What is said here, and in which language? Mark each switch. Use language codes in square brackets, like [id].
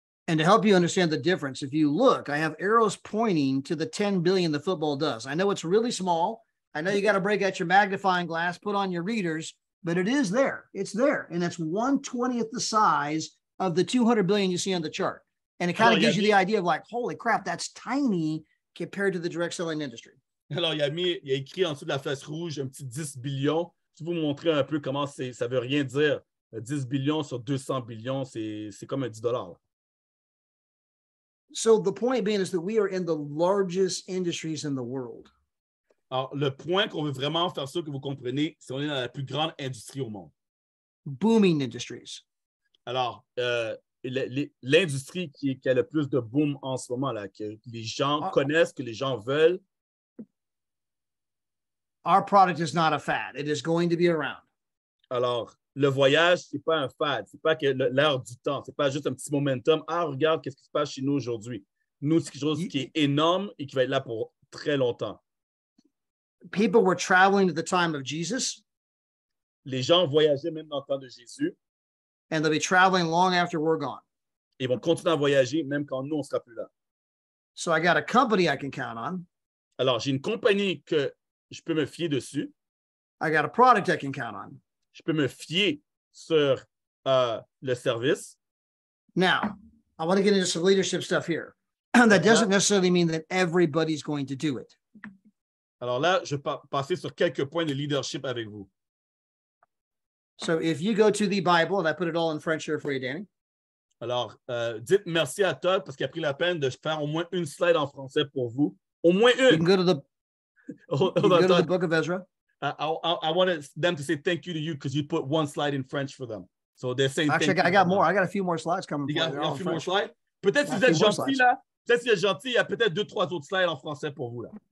[en] And to help you understand the difference, if you look, I have arrows pointing to the 10 billion the football does. I know it's really small. I know you got to break out your magnifying glass, put on your readers, but it is there. It's there. And it's 1/20th the size of the 200 billion you see on the chart. And it kind of gives you the idea of like, holy crap, that's tiny compared to the direct selling industry. [fr] Alors, il a écrit en dessous de la flèche rouge un petit 10 billions. Je vais vous montrer un peu comment ça ne veut rien dire. 10 billions sur 200 billions, c'est comme un 10 $. [en] So the point being is that we are in the largest industries in the world. [fr] Alors, le point qu'on veut vraiment faire sûr que vous comprenez, c'est qu'on est dans la plus grande industrie au monde. [en] Booming industries. [fr] Alors, l'industrie qui a le plus de boom en ce moment, là, que les gens connaissent, que les gens veulent. [en] Our product is not a fad. It is going to be around. [fr] Alors, le voyage, ce n'est pas un fad. Ce n'est pas l'heure du temps. Ce n'est pas juste un petit momentum. Ah, regarde qu'est-ce qui se passe chez nous aujourd'hui. Nous, c'est quelque chose qui est énorme et qui va être là pour très longtemps. [en] People were traveling at the time of Jesus. [fr] Les gens voyageaient même dans le temps de Jésus. [en] And they'll be traveling long after we're gone. [fr] Ils vont continuer à voyager même quand nous, on ne sera plus là. [en] So I got a company I can count on. [fr] Alors, j'ai une compagnie que je peux me fier dessus. [en] I got a product I can count on. [fr] Je peux me fier sur le service. [en] Now, I want to get into some leadership stuff here. That doesn't necessarily mean that everybody's going to do it. [fr] Alors là, je vais passer sur quelques points de leadership avec vous. [en] So if you go to the Bible, and I put it all in French here for you, Danny. [fr] Alors, dites merci à Todd parce qu'il a pris la peine de faire au moins une slide en français pour vous. Au moins une. [en] You can go to the book of Ezra. I wanted them to say thank you to you because you put one slide in French for them. So they're saying actually, I got more. I got a few more slides coming. You got a few more slides? [fr] Peut-être si vous êtes gentil là. Peut-être si vous êtes gentil, il y a peut-être 2-3 autres slides en français pour vous là.